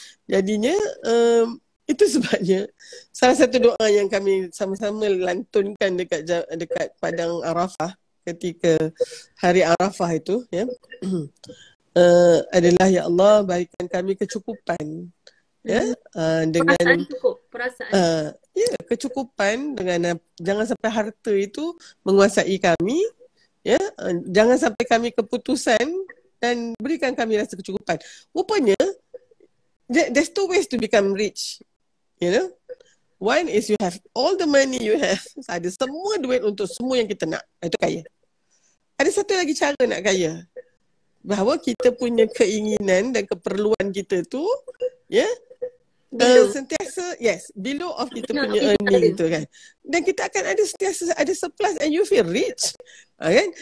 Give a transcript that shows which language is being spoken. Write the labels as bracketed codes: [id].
[ms] Jadinya itu sebabnya salah satu doa yang kami sama-sama lantunkan dekat padang Arafah ketika hari Arafah itu ya adalah ya Allah berikan kami kecukupan ya dengan perasaan kecukupan dengan jangan sampai harta itu menguasai kami ya, jangan sampai kami keputusan dan berikan kami rasa kecukupan. Rupanya [en] there's two ways to become rich, you know. One is you have [ms] all the money you have, ada semua duit untuk semua yang kita nak, itu kaya. Ada satu lagi cara nak kaya, bahawa kita punya keinginan dan keperluan kita tu ya sentiasa below of kita punya earning tu kan, dan kita akan ada sentiasa ada surplus [en] and you feel rich [ms] kan.